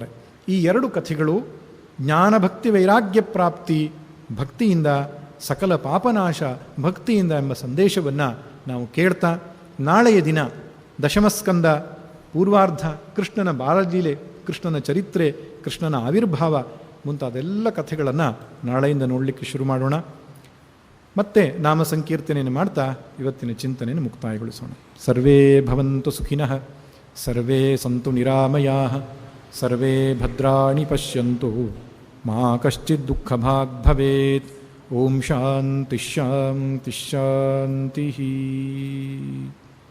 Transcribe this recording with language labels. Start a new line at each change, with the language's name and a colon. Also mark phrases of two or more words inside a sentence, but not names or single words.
Kannada: ಈ ಎರಡು ಕಥೆಗಳು ಜ್ಞಾನ ಭಕ್ತಿ ವೈರಾಗ್ಯ ಪ್ರಾಪ್ತಿ, ಭಕ್ತಿಯಿಂದ ಸಕಲ ಪಾಪನಾಶ, ಭಕ್ತಿಯಿಂದ ಎಂಬ ಸಂದೇಶವನ್ನು ನಾವು ಕೇಳ್ತಾ, ನಾಳೆಯ ದಿನ ದಶಮಸ್ಕಂದ ಪೂರ್ವಾರ್ಧ, ಕೃಷ್ಣನ ಬಾಲಲೀಲೆ, ಕೃಷ್ಣನ ಚರಿತ್ರೆ, ಕೃಷ್ಣನ ಆವಿರ್ಭಾವ ಮುಂತಾದೆಲ್ಲ ಕಥೆಗಳನ್ನು ನಾಳೆಯಿಂದ ನೋಡಲಿಕ್ಕೆ ಶುರು ಮಾಡೋಣ. ಮತ್ತೆ ನಾಮ ಸಂಕೀರ್ತನೆಯನ್ನು ಮಾಡ್ತಾ ಇವತ್ತಿನ ಚಿಂತನೆಯನ್ನು ಮುಕ್ತಾಯಗೊಳಿಸೋಣ.
Sanskrit: ಸರ್ವೇ ಭವಂತು ಸುಖಿನಃ, ಸರ್ವೇ ಸಂತು ನಿರಾಮಯಾಃ, ಸರ್ವೇ ಭದ್ರಾಣಿ ಪಶ್ಯಂತು, ಮಾ ಕಶ್ಚಿತ್ ದುಃಖಭಾಗ್ ಭವೇತ್. ಓಂ ಶಾಂತಿ ಶಾಂತಿ ಶಾಂತಿ.